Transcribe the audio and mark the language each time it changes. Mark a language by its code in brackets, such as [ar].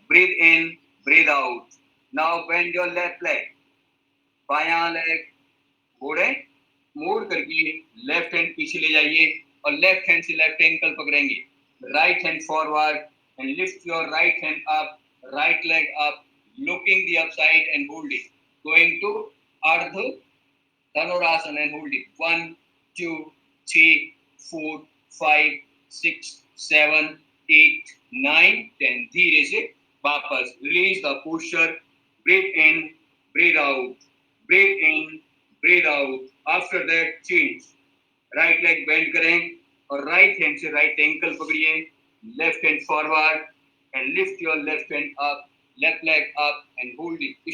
[en] Breathe in, breathe out. Now bend your left leg. [hi] बायां leg मोड़ करके left hand पीछे ले जाइए और लेफ्ट हैंड से लेफ्ट एंकल पकड़ेंगे। [en] Right hand forward and lift your right hand up, right leg up, looking the upside and hold it. Going to Ardha Dhanurasana and hold it. 1 2 3 4 5 6 7 8 9 10। [hi] धीरे से वापस [en] Release the posture. Breathe in, breathe out, breathe in, breathe out. After that, change. Right leg bend [hi] करें और [en] right hand [hi] से [en] right ankle [hi] पकड़िए, [en] left hand forward and lift your left hand up, left leg up and hold it.